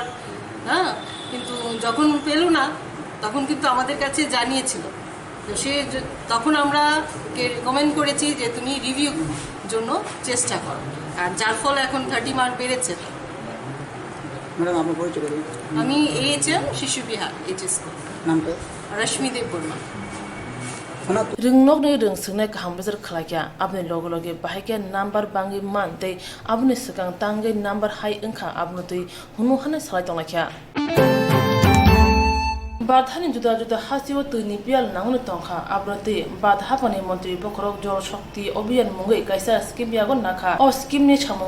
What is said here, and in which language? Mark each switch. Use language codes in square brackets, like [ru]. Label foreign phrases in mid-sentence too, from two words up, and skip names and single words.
[bn] হ্যাঁ, কিন্তু যখন পেল না, তখন কিন্তু আমাদের কাছে জানিয়েছিল। তো সে তখন আমরা রিকমেন্ড করেছি যে তুমি রিভিউ জন্য চেষ্টা করো, আর যার ফলে এখন 30 মার্ক বেড়েছে। ম্যাডাম, আপনার পরিচয় বলুন। আমি AHM শিশু বিহার এইচএস নামটা? রশ্মি দেব বর্মা। [trp] rung ni rung sungnai kaham bezar khlakya apni loge bahike number bangi man tei apni sakang tangai number hai engkha apno tui hunu hanai salai tonglakya Badhani juda hasiwa tuni pial nangunu tongkha abrati badhapani mantri bokrok jol shakti obiyan mungai kaisa skim yagon nakha o skim ni chamang